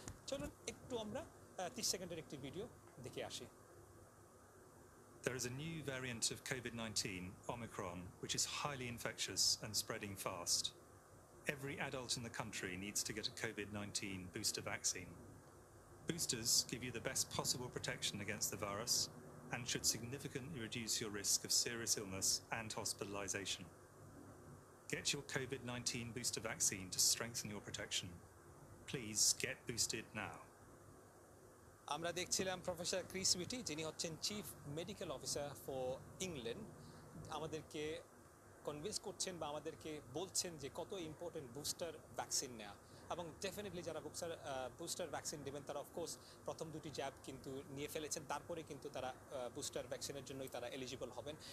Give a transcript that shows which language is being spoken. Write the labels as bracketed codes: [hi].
[bn] চলুন একটু আমরা 30 সেকেন্ডের একটি ভিডিও দেখে আসি। [en] There is a new variant of COVID-19, Omicron, which is highly infectious and spreading fast. Every adult in the country needs to get a COVID-19 booster vaccine. Boosters give you the best possible protection against the virus, and should significantly reduce your risk of serious illness and hospitalization. Get your COVID-19 booster vaccine to strengthen your protection. Please get boosted now. [bn] আমরা দেখছিলাম professor Chris witty, যিনি হচ্ছেন chief medical officer for England, আমাদেরকে convince করছেন বা আমাদেরকে বলছেন যে কত ইম্পর্টেন্ট বুস্টার ভ্যাকসিন নেওয়া। এবং ডেফিনেটলি যারা বুস্টার ভ্যাকসিন নেবেন তারা অফকোর্স প্রথম দুটি জ্যাব কিন্তু নিয়ে ফেলেছেন, তারপরে কিন্তু তারা বুস্টার ভ্যাকসিনের জন্যই তারা এলিজিবল হবেন।